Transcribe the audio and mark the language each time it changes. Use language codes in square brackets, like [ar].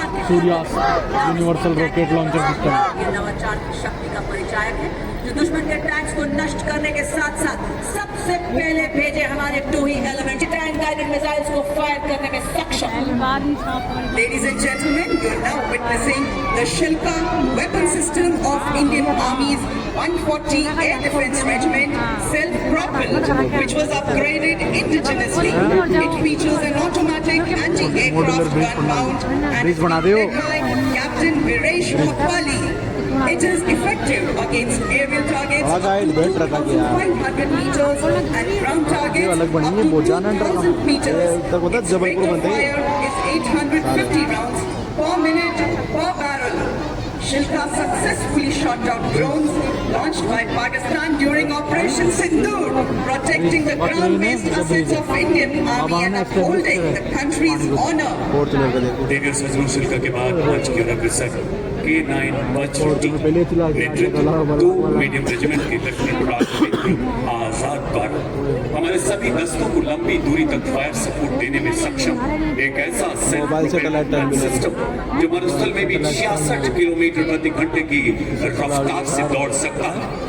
[hi] सूर्यास्त universal rocket launcher system. ये नवाचार की शक्ति का परिचायक है, जो दुश्मन के टैंक्स को नष्ट करने के साथ साथ सबसे पहले भेजे हमारे 2 एलिमेंट टैंक गाइडेड मिसाइल्स को फायर करने में सक्षम। [en] Ladies and gentlemen, you are now witnessing the Shilka weapon system of Indian Army's 140 Air Defense Regiment, self-propelled, which was upgraded indigenously. It features an automatic anti-aircraft gun mount and is led by Captain Viresh Mapali. It is effective against aerial targets up to 2,500 meters and ground targets up to 2,000 meters. Its rate of fire is 850 rounds per minute per barrel. Shilka successfully shot down drones launched by Pakistan during Operation Sindoor, protecting the ground-based assets of Indian Army and upholding the country's honor. [hi] देवियों सजनों शिल्का के बाद मंच की ओर अग्रसर K9 Virtuti नेतृत्व 2 medium regiment के lieutenant प्रांत आजाद द्वारा हमारे सभी दस्तों को लंबी दूरी तक फायर सपोर्ट देने में सक्षम एक ऐसा सिस्टम जो मरुस्थल में भी 66 किलोमीटर प्रति घंटे की रफ्तार से दौड़ सकता है।